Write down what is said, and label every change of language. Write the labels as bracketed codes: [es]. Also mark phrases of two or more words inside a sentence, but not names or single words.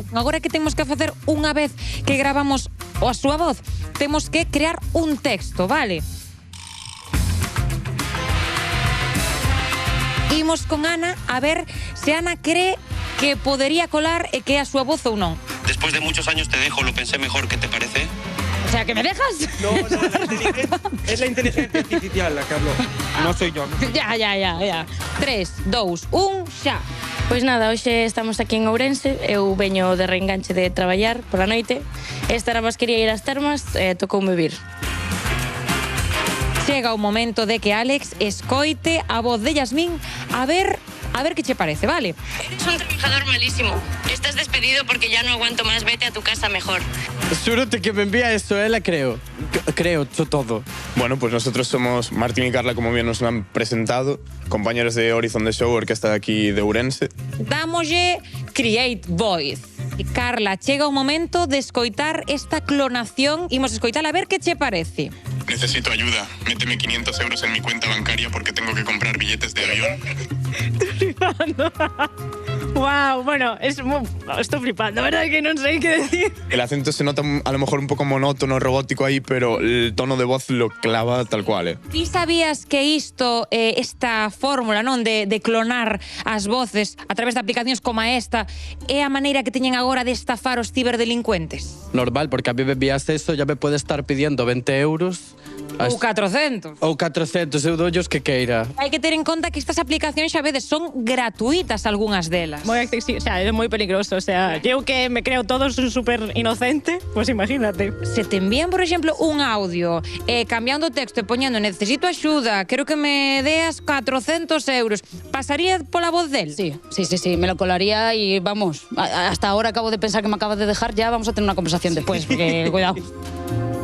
[gl] Agora que temos que facer unha vez que gravamos a súa voz, temos que crear un texto, vale? Imos con Ana a ver se Ana cree que podería colar e que é a súa voz ou non. [es] Después de muchos años te dejo, lo pensé mejor, ¿qué te parece? O sea, ¿que me dejas? No, es la inteligencia artificial la que habló, no soy yo. Ya. 3, 2, 1, [gl] xa. Pois nada, hoxe estamos aquí en Ourense, eu veño de reenganche de traballar pola noite, esta era máis quería ir ás termas e tocoume vir. Chega o momento de que Alex escoite a voz de Yasmín a ver que che parece, vale? [es] Eres un trabajador malísimo. Estás despedido porque ya no aguanto más, vete a tu casa mejor. Súrate que me envía eso, la creo. Creo todo. Bueno, pues nosotros somos Martín y Carla, como bien nos han presentado, compañeros de Horizon The Show, orquesta de aquí de Ourense. [gl] Dámoslle [en] Create Voice. [gl] Carla, chega o momento de escoitar esta clonación. Imos escoitar a ver que che parece. [es] Necesito ayuda. Méteme 500 euros en mi cuenta bancaria porque tengo que comprar billetes de avión. Wow, bueno, estoy flipando, ¿verdad? Que no sé qué decir. El acento se nota a lo mejor un poco monótono, robótico ahí, pero el tono de voz lo clava tal cual, [gl] Ti sabías que isto, esta fórmula, non, de clonar as voces a través de aplicacións como esta, é a maneira que teñen agora de estafar os ciberdelincuentes? [es] Normal, porque a mí me envías eso, ya me puede estar pidiendo 20 euros. [gl] Ou 400. Ou 400, eu doullos que queira. Hai que ter en conta que estas aplicacións xa vedes son gratuitas algunhas delas. [es] Muy accesible, o sea, es muy peligroso. O sea, yo que me creo todo súper inocente, pues imagínate. [gl] Se te envían, por exemplo, un audio cambiando o texto e poñendo necesito axuda, quero que me deas 400 euros, pasaría pola voz del? [es] Sí, me lo colaría y vamos, hasta ahora acabo de pensar que me acabas de dejar, ya vamos a tener una conversación después, porque cuidado.